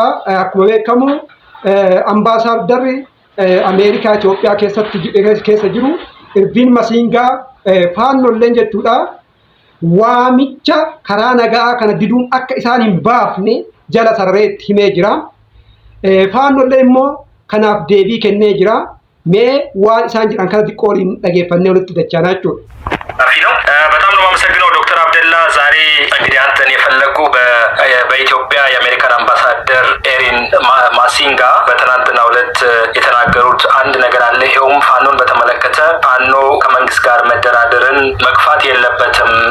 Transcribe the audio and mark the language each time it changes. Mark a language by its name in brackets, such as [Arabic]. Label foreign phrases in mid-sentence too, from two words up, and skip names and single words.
[Oromo] Akkuma beekamu ambaasaaddarri Ameerikaa Itoophiyaa keessa jiru Irviin Masingaa faallolleen jechuudha. Waamicha karaa nagaa kana diduun akka isaan hin baafne jala sarareetti himee jira. Faallollee immoo kanaaf deebii kennee jira. Mee waan isaan jedhan kana xiqqooliin dhageeffannee walitti dachaanaa jechuudha. [Amharic] በጣም ነው የማመሰግነው ዶክተር አብደላ። ዛሬ እንግዲህ አንተን የፈለጉ በኢትዮጵያ የአሜሪካን አምባሳደር ኤሪን ማሲንጋ በትናንትናው ዕለት የተናገሩት አንድ ነገር አለ። ይኸውም ፋኖን በተመለከተ ፋኖ ከመንግስት ጋር መደራደርን መግፋት የለበትም፣